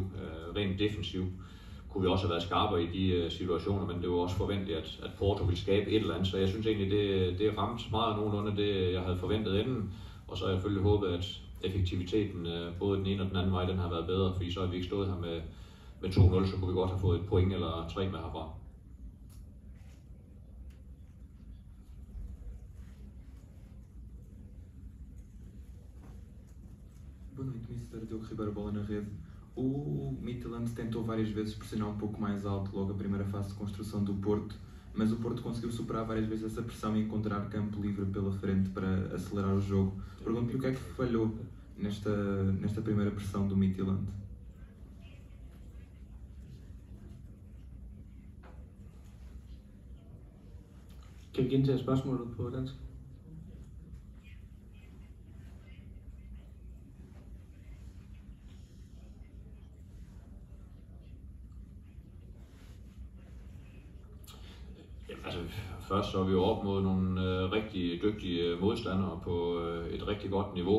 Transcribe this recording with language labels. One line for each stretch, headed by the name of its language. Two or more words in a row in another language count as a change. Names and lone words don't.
Danish: Rent defensiv kunne vi også have været skarpere i de situationer, men det var også forventeligt, at Porto ville skabe et eller andet, så jeg synes egentlig, det ramte meget nogenlunde det, jeg havde forventet inden, og så har jeg selvfølgelig håbet, at effektiviteten både den ene og den anden vej, den har været bedre, fordi så har vi ikke stået her med 2-0, så kunne vi godt have fået et point eller 3 med herfra.
Portuguese: Boa noite, Mr. Diogo Ribeiro, bola na rede. O Midtjylland tentou várias vezes pressionar pouco mais alto logo a primeira fase de construção do Porto, mas o Porto conseguiu superar várias vezes essa pressão e encontrar campo livre pela frente para acelerar o jogo. Pergunto-lhe o que é que falhou nesta primeira pressão do Midtjylland.
Danish: Kan vi gentage spørgsmålet på dansk? Jamen, altså, først så er vi jo op mod nogle rigtig dygtige modstandere på et rigtig godt niveau.